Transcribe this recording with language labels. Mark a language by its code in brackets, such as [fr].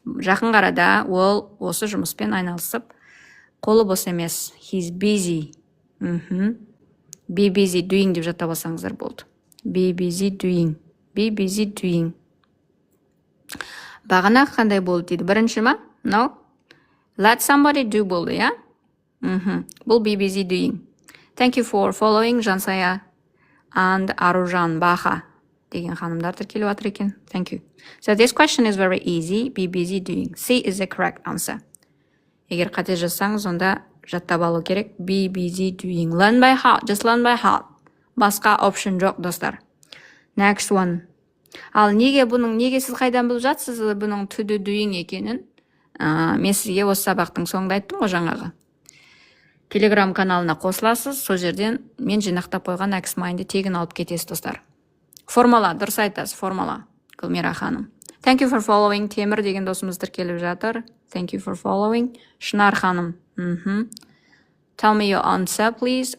[kk] Жақын қарада ол осы жұмыспен айналысып, қолы бос емес. [en] He's busy. Be busy doing [kk] деп жаттап алсаңыздар болды. [en] Be busy doing. Be busy doing. [kk] Бағана қандай болды дейді? Бірінші ма? No. [en] Let somebody do болды, Бұл be busy doing. Thank you for following Жансая and Аружан Баха [kk] деген ханымдар тіркеліп жатыр екен. [en] Thank you. So this question is very easy. Be busy doing. C is the correct answer. [kk] Егер қате жазсаңыз, онда жаттап алу керек. [en] Be busy doing. Learn by heart. Just learn by heart. [kk] Басқа option жоқ, достар. [en] Next one. [kk] Ал неге сіз қайдан біліп жатсыз бұның to do doing екенін? Мен сізге осы сабақтың соңында айттым ғой жаңағы. Telegram каналына қосыласыз, сол жерден мен жинақтап қойған X-Mind'ді тегін алып кетесіз, достар. Формала, дұрыс айтасыз, формала. Гүлмира ханым. [en] Thank you for following. [kk] Темір деген досымыз тіркеліп жатыр. [en] Thank you for following. [kk] Шынар ханым. [en] Tell me your answer, please.